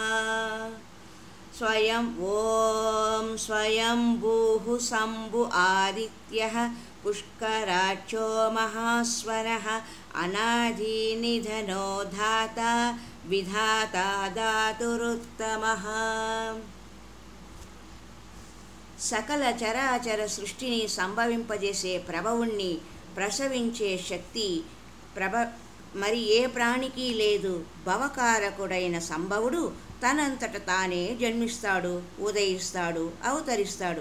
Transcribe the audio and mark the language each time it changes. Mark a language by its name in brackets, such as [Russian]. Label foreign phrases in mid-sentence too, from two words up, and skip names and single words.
[Sanskrit] ॐ स्वयंभूः शम्भु आदित्यः पुष्कराक्षो महास्वनः अनादिनिधनो धाता विधाता धातुरुत्तमः। [Telugu] సకల చరాచర సృష్టిని సంభవింపజేసే ప్రభవుణ్ణి ప్రసవించే శక్తి మరి ఏ ప్రాణికి లేదు. భవకారకుడైన సంభవుడు తనంతట తానే జన్మిస్తాడు, ఉదయిస్తాడు, అవతరిస్తాడు.